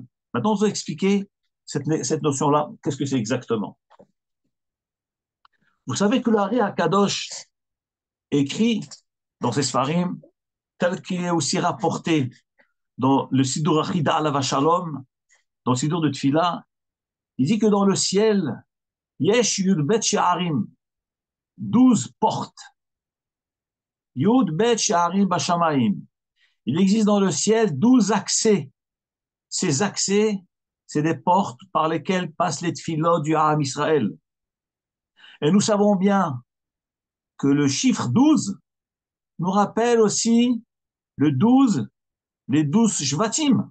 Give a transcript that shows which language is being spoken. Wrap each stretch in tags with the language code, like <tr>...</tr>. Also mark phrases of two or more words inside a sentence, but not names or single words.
<fr>Maintenant, on va expliquer cette notion-là, qu'est-ce que c'est exactement. Vous savez que le Hari HaKadosh écrit dans ses Sfarim, tel qu'il est aussi rapporté dans le Sidur Achida</fr> <he>עליו שלום,</he> <fr>dans le Sidur de Tfila, il dit que dans le ciel,</fr> <he>יש יוד בית שערים, 12 portes. יוד בית שערים בשמים.</he> <fr>Il existe dans le ciel 12 accès. Ces accès, c'est des portes par lesquelles passent les tfilot du Ham Israël. Et nous savons bien que le chiffre 12 nous rappelle aussi le 12, les 12 Shvatim.</fr>